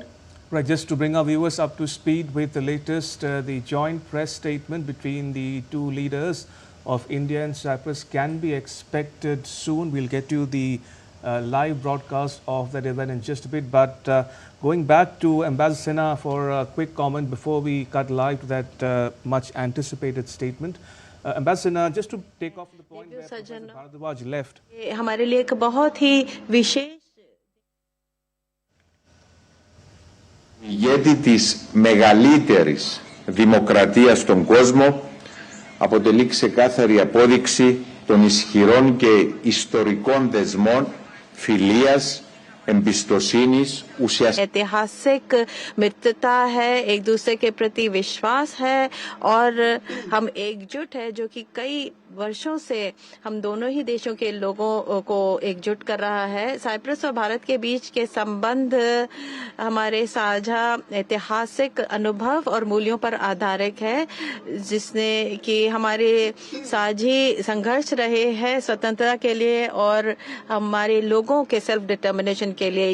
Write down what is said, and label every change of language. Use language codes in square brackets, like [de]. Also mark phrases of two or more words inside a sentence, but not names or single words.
[en] Right, just to bring our viewers up to speed with the latest, the joint press statement between the two leaders of India and Cyprus can be expected soon. We'll get you the live broadcast of that event in just a bit. But going back to Ambassador Sinha for a quick comment before we cut live to that much anticipated statement. Ambassador Sinha, just to take off the point where Professor Bharadwaj left. [hi] हमारे लिए एक बहुत ही विशेष [el] ηγέτη της μεγαλύτερης δημοκρατίας στον κόσμο, αποτελεί ξεκάθαρη απόδειξη των ισχυρών και ιστορικών δεσμών φιλίας, एम्बिस्टोसिनीस [hi] ऐतिहासिक मित्रता है, एक दूसरे के प्रति विश्वास है और हम एकजुट है, जो कि कई वर्षों से हम दोनों ही देशों के लोगों को एकजुट कर रहा है। साइप्रस और भारत के बीच के संबंध हमारे साझा ऐतिहासिक अनुभव और मूल्यों पर आधारित है, जिसने कि हमारे साझी संघर्ष रहे हैं स्वतंत्रता के लिए और हमारे लोगों के [en] self determination [hi] के लिए।